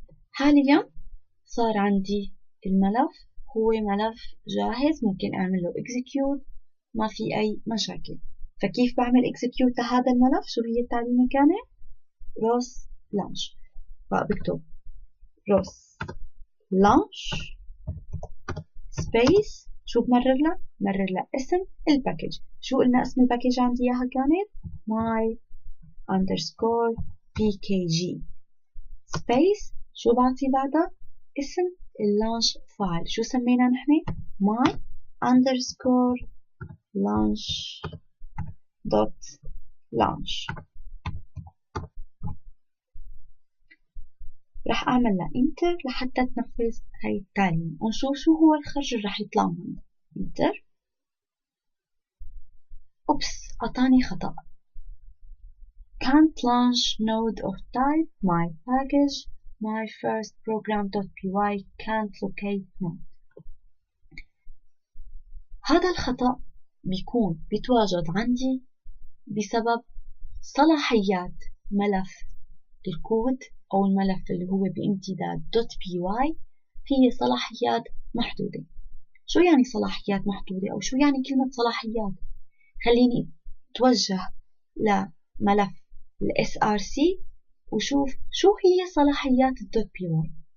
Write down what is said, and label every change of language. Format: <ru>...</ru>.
<ar>حاليا صار عندي الملف هو ملف جاهز، ممكن اعمل له execute ما في اي مشاكل. فكيف بعمل execute لهذا الملف؟ شو هي التعليمة كانت؟ ROS launch. فبكتب ROS launch space. شو بمرر له؟ مرر له اسم الباكج. شو قلنا اسم الباكج عندي اياها كانت؟ my underscore pkg. سبيس شو بعطي بعدها؟ اسم اللانش فايل. شو سمينا نحن؟ my underscore launch dot launch. رح أعمل لها انتر لحتى تنفذ هاي التعليم، ونشوف شو هو الخرج اللي رح يطلع منه. انتر. أوبس، أعطاني خطأ.</ar> <en>can't launch node of type my package my first program.py can't locate node.</en> <ar>هذا الخطأ بيتواجد عندي بسبب صلاحيات ملف الكود أو الملف اللي هو بامتداد .py هي صلاحيات محدودة. شو يعني صلاحيات محدودة أو شو يعني كلمة صلاحيات؟ خليني أتوجه لملف src وشوف شو هي صلاحيات .py.</ar>